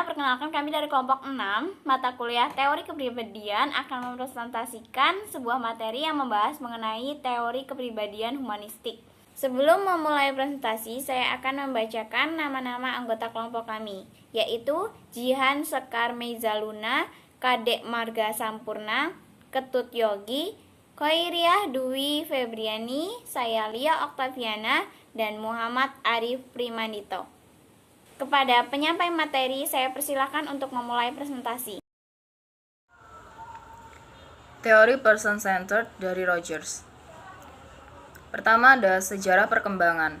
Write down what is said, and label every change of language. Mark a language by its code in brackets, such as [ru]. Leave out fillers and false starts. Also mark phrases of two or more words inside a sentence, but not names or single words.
[id] Perkenalkan, kami dari kelompok 6 mata kuliah Teori Kepribadian akan mempresentasikan sebuah materi yang membahas mengenai teori kepribadian humanistik. Sebelum memulai presentasi, saya akan membacakan nama-nama anggota kelompok kami, yaitu Jihan Sekar Mezaluna, Kadek Marga Sampurna, Ketut Yogi, Koiriah Dwi Febriani, saya Lia Oktaviana, dan Muhammad Arif Primandito. Kepada penyampai materi, saya persilakan untuk memulai presentasi. Teori [en] person-centered [id] dari Rogers. Pertama ada sejarah perkembangan.